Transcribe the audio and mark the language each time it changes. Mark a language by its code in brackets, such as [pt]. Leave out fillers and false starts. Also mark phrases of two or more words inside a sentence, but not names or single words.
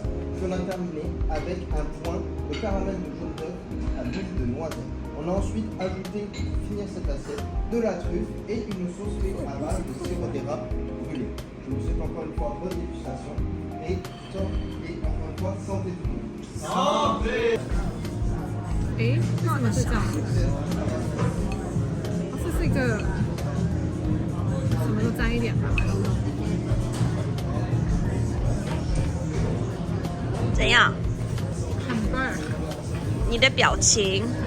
[fr] Puis on a terminé avec un point de caramel de jaune d'œuf à l'huile de noisette. On a ensuite ajouté, pour finir cette assiette, de la truffe et une sauce faite à base de sirop d'érable brûlé. Je vous souhaite encore une fois bonne dégustation et encore une fois santé tout le monde. Santé! [zh] 诶，为什么是这样？这是一个什么都沾一点吧。怎样？很棒，你的表情，